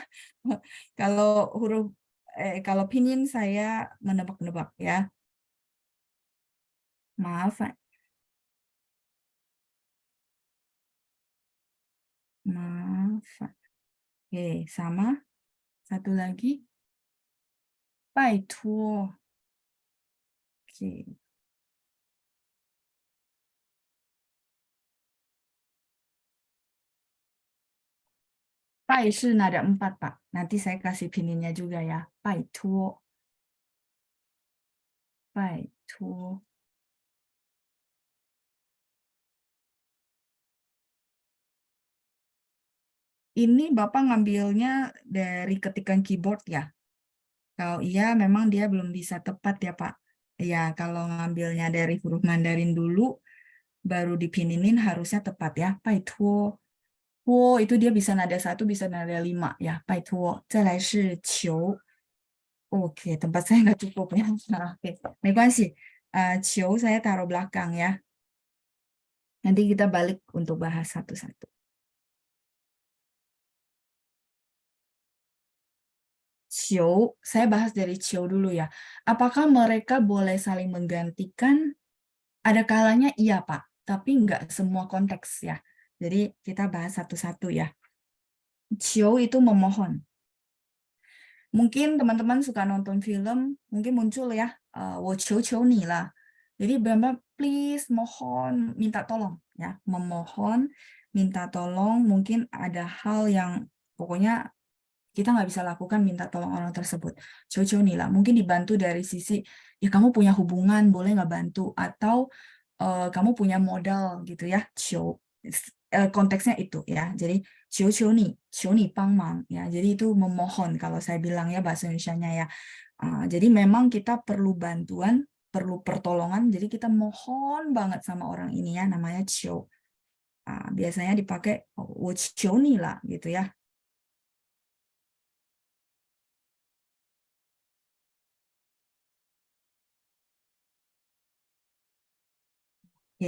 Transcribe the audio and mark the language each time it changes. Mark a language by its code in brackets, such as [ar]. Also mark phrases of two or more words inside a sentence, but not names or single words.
[id] Kalau kalau pinyin saya menebak-nebak ya. Maafan. Maafan. Oke, sama. Satu lagi. [zh] 拜托. Oke. 拜 是 [id] nada 4 Pak. Nanti saya kasih pininnya juga ya. [zh] 拜托. 拜托. [id] Ini Bapak ngambilnya dari ketikan keyboard ya? Kalau iya memang dia belum bisa tepat ya Pak. Ya, kalau ngambilnya dari huruf Mandarin dulu, baru dipininin harusnya tepat ya. [zh] 拜托. [id] Wo itu dia bisa nada 1, bisa nada 5 ya. [zh] 拜托. 再来是求. [id] Oke, tempat saya nggak cukup ya. Nah, oke, [zh] 没关系. [id] 求 saya taruh belakang ya. Nanti kita balik untuk bahas satu-satu. Qiu, saya bahas dari Qiu dulu ya. Apakah mereka boleh saling menggantikan? Ada kalanya iya Pak, tapi nggak semua konteks ya. Jadi kita bahas satu-satu ya. Qiu itu memohon. Mungkin teman-teman suka nonton film, mungkin muncul ya, [zh] 我求求你 lah. [id] Jadi benar please, mohon, minta tolong ya, memohon, minta tolong, mungkin ada hal yang pokoknya kita nggak bisa lakukan minta tolong orang tersebut. [zh] 求求你 [id] lah, mungkin dibantu dari sisi, ya kamu punya hubungan, boleh nggak bantu? Atau kamu punya modal gitu ya, 求. Konteksnya itu ya. Jadi [zh] 求求你 帮忙 [id] ya. Jadi itu memohon kalau saya bilang ya bahasa Indonesianya ya. Jadi memang kita perlu bantuan, perlu pertolongan. Jadi kita mohon banget sama orang ini ya, namanya 求. Biasanya dipakai [zh] 我求你 [id] lah gitu ya. Oke.